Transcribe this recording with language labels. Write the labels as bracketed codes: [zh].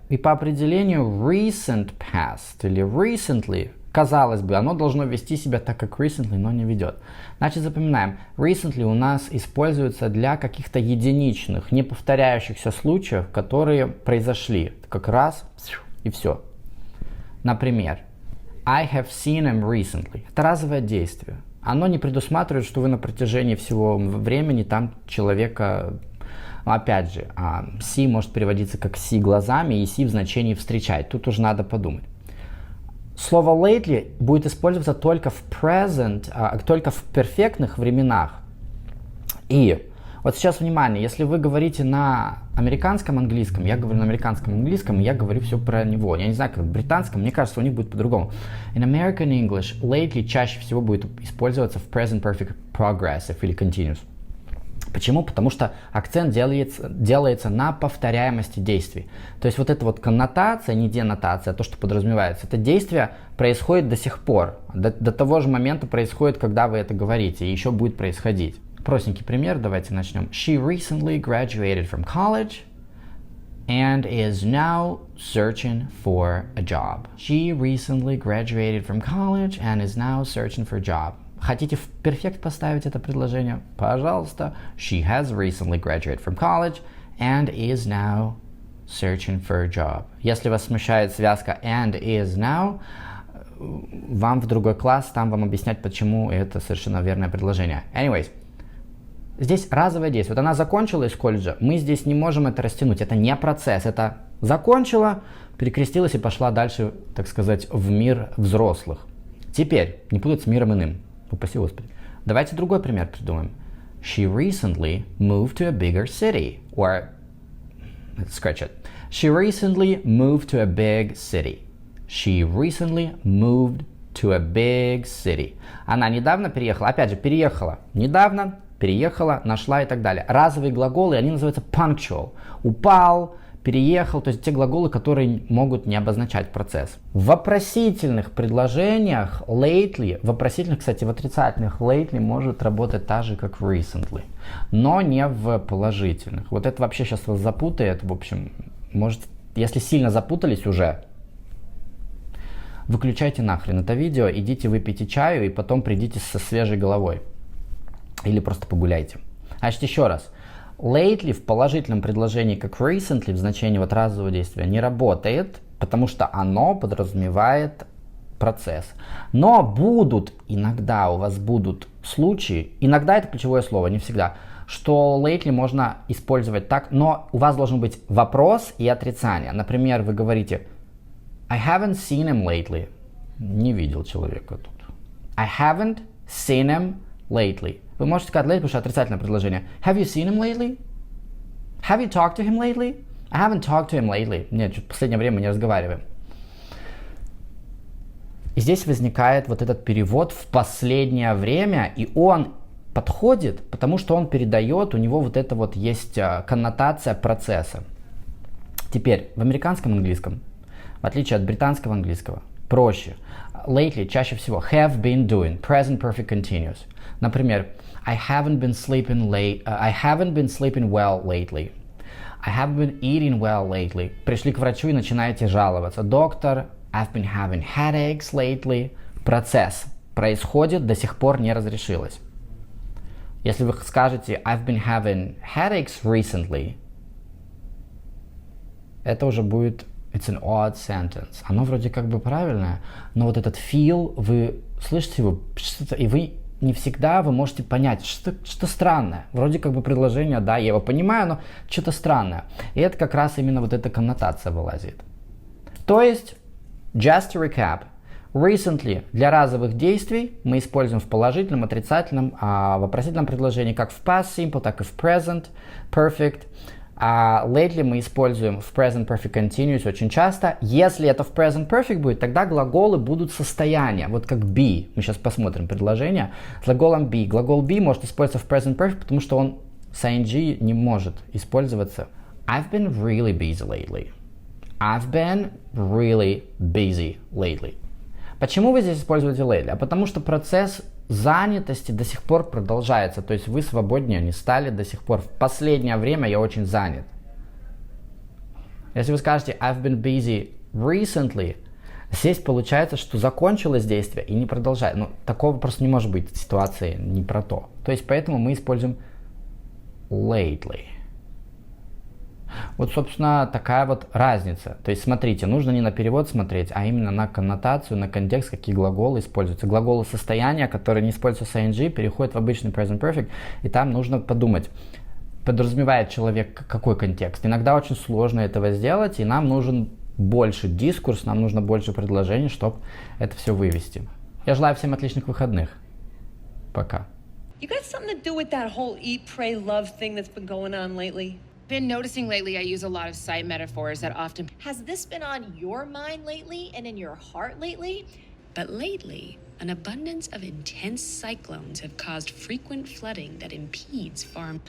[ru] И по определению recent past или recently, казалось бы, оно должно вести себя так, как recently, но не ведет. Значит, запоминаем. Recently у нас используется для каких-то единичных, не повторяющихся случаев, которые произошли. Как раз и все. [en] Например, I have seen him recently. [ru] Это разовое действие. Оно не предусматривает, что вы на протяжении всего времени там человека... Опять же, see может переводиться как see глазами и see в значении встречать. Тут уже надо подумать. Слово lately будет использоваться только в present, только в перфектных временах. И вот сейчас внимание, если вы говорите на американском английском, я говорю на американском английском, я говорю все про него. Я не знаю, как в британском, мне кажется, у них будет по-другому. [en] In American English, lately [ru] чаще всего будет использоваться в [en] present perfect progressive или continuous. [ru] Почему? Потому что акцент делается на повторяемости действий. То есть вот эта вот коннотация, не денотация, то, что подразумевается, это действие происходит до сих пор. До того же момента происходит, когда вы это говорите, и еще будет происходить. Простенький пример, давайте начнем. [en] She recently graduated from college and is now searching for a job. She recently graduated from college and is now searching for a job. [ru] Хотите в перфект поставить это предложение? Пожалуйста. [en] She has recently graduated from college and is now searching for a job. [ru] Если вас смущает связка [en] and is now, [ru] вам в другой класс, там вам объяснять, почему это совершенно верное предложение. Anyways, здесь разовое действие. Вот она закончила из колледжа, мы здесь не можем это растянуть. Это не процесс, это закончила, перекрестилась и пошла дальше, так сказать, в мир взрослых. Теперь, не путать с миром иным. Упаси Господи. Давайте другой пример придумаем. [en] She recently moved to a bigger city. Or, let's scratch it. She recently moved to a big city. She recently moved to a big city. [ru] Она недавно переехала. Опять же, переехала. Недавно переехала, нашла и так далее. Разовые глаголы, они называются punctual. Упал, переехал, то есть те глаголы, которые могут не обозначать процесс. В вопросительных предложениях lately, вопросительных, кстати, в отрицательных lately может работать так же, как recently, но не в положительных. Вот это вообще сейчас вас запутает, в общем, может, если сильно запутались уже, выключайте нахрен это видео, идите выпейте чаю и потом придите со свежей головой. Или просто погуляйте. Значит, еще раз. Lately в положительном предложении, как recently, в значении вот разового действия, не работает, потому что оно подразумевает процесс. Но будут, иногда у вас будут случаи, иногда это ключевое слово, не всегда, что lately можно использовать так, но у вас должен быть вопрос и отрицание. Например, вы говорите [en] I haven't seen him lately. [ru] Не видел человека тут. [en] I haven't seen him lately. [ru] Вы можете сказать lately, потому что отрицательное предложение. [en] Have you seen him lately? Have you talked to him lately? I haven't talked to him lately. [ru] Нет, в последнее время мы не разговариваем. И здесь возникает вот этот перевод в последнее время, и он подходит, потому что он передает, у него вот это вот есть коннотация процесса. Теперь, в американском английском, в отличие от британского английского, проще. [en] Lately [ru] чаще всего [en] have been doing, present perfect continuous. Например, I haven't been sleeping well lately. I haven't been eating well lately. [ru] Пришли к врачу и начинаете жаловаться. [en] Доктор, I've been having headaches lately. [ru] Процесс происходит, до сих пор не разрешилось. Если вы скажете [en] I've been having headaches recently, [ru] это уже будет [en] it's an odd sentence. [ru] Оно вроде как бы правильное, но вот этот feel, вы слышите его, и вы не всегда вы можете понять, что странное. Вроде как бы предложение, да, я его понимаю, но что-то странное. И это как раз именно вот эта коннотация вылазит. То есть, [en] just to recap, [ru] recently для разовых действий мы используем в положительном, отрицательном, вопросительном предложении как в past simple, так и в present perfect. А lately мы используем в present perfect continuous очень часто. Если это в present perfect будет, тогда глаголы будут состояния. Вот как be. Мы сейчас посмотрим предложение. С глаголом be. Глагол be может использоваться в present perfect, потому что он с ing не может использоваться. [en] I've been really busy lately. I've been really busy lately. [ru] Почему вы здесь используете lately? А потому что процесс занятости до сих пор продолжается. То есть вы свободнее не стали до сих пор. В последнее время я очень занят. Если вы скажете [en] I've been busy recently, [ru] здесь получается, что закончилось действие и не продолжает. Ну, такого просто не может быть ситуации не про то. То есть поэтому мы используем lately. Вот, собственно, такая вот разница. То есть, смотрите, нужно не на перевод смотреть, а именно на коннотацию, на контекст, какие глаголы используются. Глаголы состояния, которые не используются с ing, переходят в обычный present perfect, и там нужно подумать, подразумевает человек какой контекст. Иногда очень сложно этого сделать, и нам нужен больше дискурс, нам нужно больше предложений, чтобы это все вывести. Я желаю всем отличных выходных. Пока. [en] You got something to do with that whole eat, pray, love thing that's been going on lately? Been noticing lately I use a lot of sight metaphors that often... Has this been on your mind lately and in your heart lately? But lately, an abundance of intense cyclones have caused frequent flooding that impedes farm...